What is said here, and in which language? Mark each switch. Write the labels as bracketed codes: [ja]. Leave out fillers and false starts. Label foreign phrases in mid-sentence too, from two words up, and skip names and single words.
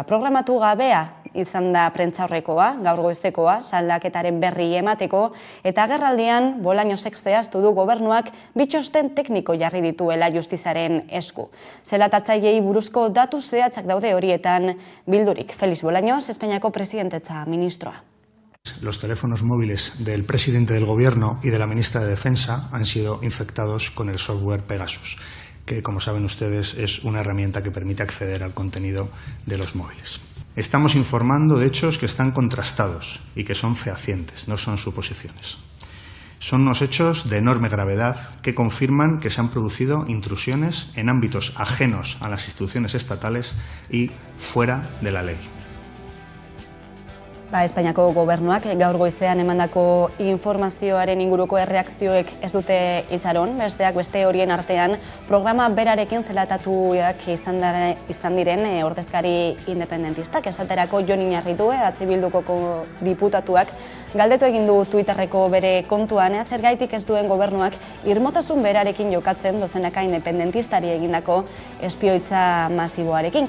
[eu] Programatu gabea izan da prentzaurrekoa, gaur goizekoa, salaketaren berri emateko, eta agerraldian Bolañosek zehaztu du gobernuak bitxosten tekniko jarri dituela justizaren esku. Zelatatzaileei buruzko datu zehatzak daude horietan bildurik. Feliz Bolaños, Espainiako presidentetza ministroa. [es] Los teléfonos móviles del presidente del Gobierno y de la ministra de Defensa han sido infectados con el software Pegasus, que, como saben ustedes, es una herramienta que permite acceder al contenido de los móviles. Estamos informando de hechos que están contrastados y que son fehacientes, no son suposiciones. Son unos hechos de enorme gravedad que confirman que se han producido intrusiones en ámbitos ajenos a las instituciones estatales y fuera de la ley. [eu] Espainiako gobernuak gaur goizean emandako informazioaren inguruko erreakzioek ez dute itxaron, besteak beste horien artean programa berarekin zelatatuak izan diren ordezkari independentistak. Esaterako Jon Iñarritu, Bilduko diputatuak, galdetu egin du Twitterreko bere kontuan, zergaitik ez duen gobernuak irmotasun berarekin jokatzen dozenaka independentistari egindako espioitza masiboarekin.